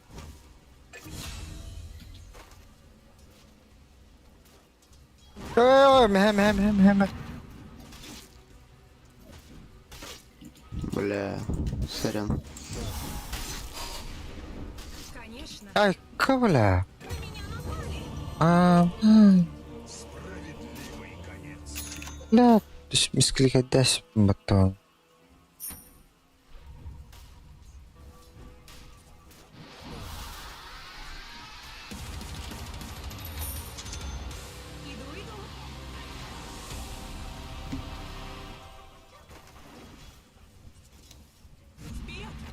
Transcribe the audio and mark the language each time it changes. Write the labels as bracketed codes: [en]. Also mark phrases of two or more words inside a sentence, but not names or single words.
[tr] Hem. [ru] Бля, сорян. Конечно. Ay kavla. На меня напали. [ar] لا بس مسكلي قداش بطون. [ru] Иду. Вперед.